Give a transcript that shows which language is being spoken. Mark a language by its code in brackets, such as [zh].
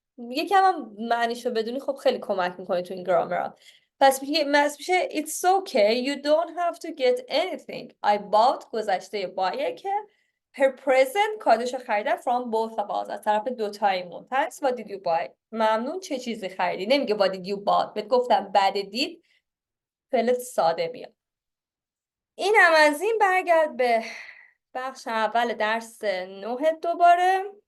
[fa] یکم هم معنیشو بدونی خب خیلی کمک میکنه تو این گرامر. پس میشه [en] It's okay. You don't have to get anything. I bought [fa] گذشته بایه که [en] her present [fa] کادوشو خریدم [en] from both of us [fa] از طرف دوتایمون. [en] Thanks. What did you buy? [fa] ممنون چه چیزی خریدی. نمیگه [en] What did you bought. [fa] بهت گفتم بعد دید فعل ساده میاد. این هم از این. برگرد به بخش اول درس 9 دوباره.